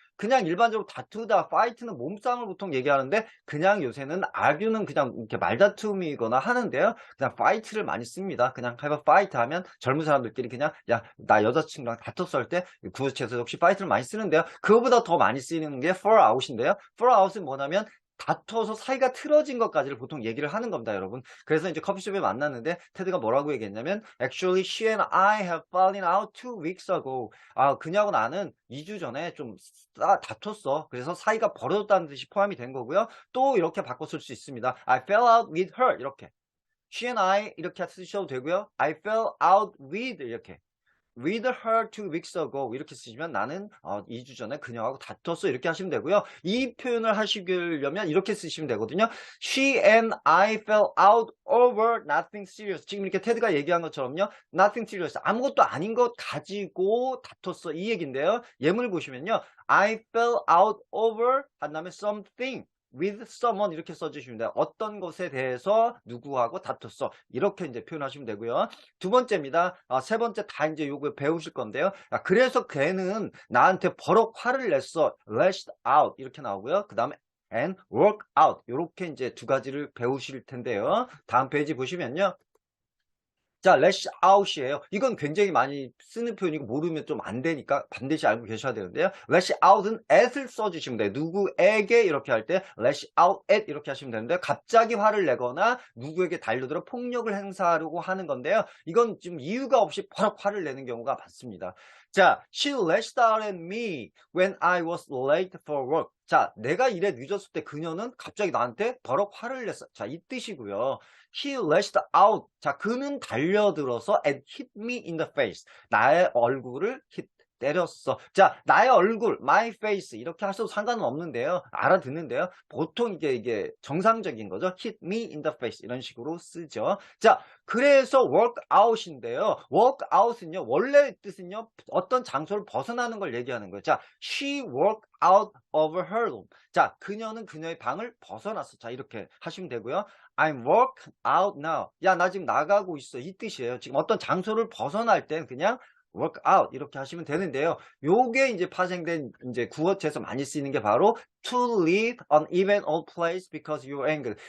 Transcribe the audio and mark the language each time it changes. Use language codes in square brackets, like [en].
[ko] 그냥 일반적으로 다투다, fight는 몸싸움을 보통 얘기하는데, 그냥 요새는 argue는 그냥 이렇게 말다툼이거나 하는데요. 그냥 fight를 많이 씁니다. 그냥 have a fight 하면 젊은 사람들끼리 그냥, 야, 나 여자친구랑 다퉜어 할 때 구어체에서 역시 fight를 많이 쓰는데요. 그거보다 더 많이 쓰이는 게 fall out인데요. fall out은 뭐냐면 다퉈서 사이가 틀어진 것까지를 보통 얘기를 하는 겁니다, 여러분. 그래서 이제 커피숍에 만났는데 테드가 뭐라고 얘기했냐면 [en] Actually, she and I have fallen out 2 weeks ago. [ko] 그녀하고 나는 2주 전에 좀 다퉜어. 그래서 사이가 벌어졌다는 뜻이 포함이 된 거고요. 또 이렇게 바꿔 쓸 수 있습니다. [en] I fell out with her 이렇게. [ko] She and I 이렇게 쓰셔도 되고요. [en] I fell out with 이렇게. With her 2 weeks ago [ko] 이렇게 쓰시면 나는 2주 전에 그녀하고 다퉜어 이렇게 하시면 되고요. 이 표현을 하시려면 이렇게 쓰시면 되거든요. [en] She and I fell out over nothing serious. [ko] 지금 이렇게 테드가 얘기한 것처럼요. [en] Nothing serious. [ko] 아무것도 아닌 것 가지고 다퉜어 이 얘기인데요. 예문을 보시면요. [en] I fell out over 한 다음에 something. [ko] with someone 이렇게 써주시면 돼요. 어떤 것에 대해서 누구하고 다퉜어. 이렇게 이제 표현하시면 되고요. 두 번째입니다. 세 번째 다 이제 요거 배우실 건데요. 그래서 걔는 나한테 버럭 화를 냈어. lashed out 이렇게 나오고요. 그 다음에 and work out 이렇게 이제 두 가지를 배우실 텐데요. 다음 페이지 보시면요. 자, lash out이에요. 이건 굉장히 많이 쓰는 표현이고 모르면 좀 안 되니까 반드시 알고 계셔야 되는데요. lash out은 at을 써주시면 돼요. 누구에게 이렇게 할 때 lash out at 이렇게 하시면 되는데 갑자기 화를 내거나 누구에게 달려들어 폭력을 행사하려고 하는 건데요. 이건 지금 이유가 없이 버럭 화를 내는 경우가 많습니다. [en] 자, she lashed out at me when I was late for work. [ko] 자, 내가 일에 늦었을 때 그녀는 갑자기 나한테 버럭 화를 냈어. 자, 이 뜻이고요. [en] He lashed out. [ko] 자, 그는 달려들어서 [en] and hit me in the face. [ko] 나의 얼굴을 hit, 때렸어. 자, 나의 얼굴, my face 이렇게 하셔도 상관은 없는데요. 알아듣는데요. 보통 이게 정상적인 거죠. [en] hit me in the face 이런 식으로 쓰죠. [ko] 자, 그래서 work out인데요. work out은요. 원래 뜻은요. 어떤 장소를 벗어나는 걸 얘기하는 거예요. [en] 자, she walked out of her room. [ko] 자, 그녀는 그녀의 방을 벗어났어. 자, 이렇게 하시면 되고요. [en] I'm walk out now. [ko] 야, 나 지금 나가고 있어. 이 뜻이에요. 지금 어떤 장소를 벗어날 땐 그냥 work out 이렇게 하시면 되는데요. 요게 이제 파생된 이제 구어체에서 많이 쓰이는 게 바로 [en] to leave an event or place because you're angry.